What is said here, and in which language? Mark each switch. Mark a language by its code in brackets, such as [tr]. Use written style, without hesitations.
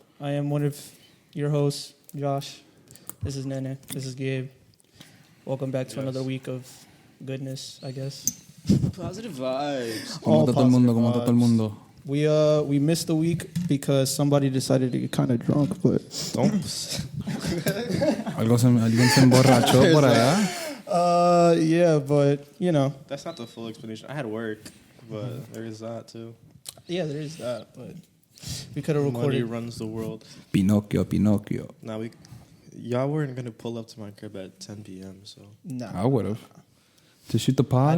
[en] I am one of your hosts, Josh. This is Nene. This is Gabe. Welcome back to another week of goodness, I guess. Positive vibes. All positive vibes. We missed the week because somebody decided to get kind of drunk, but [es] Alguien se emborrachó por allá. [en] yeah, but you know. That's not the full explanation. I had work, but there is that too. Yeah, there is that, but we could have recorded. Money runs the world. Pinocchio. Now y'all weren't gonna pull up to my crib at 10 p.m. So Nah, I would have. To shoot the pod?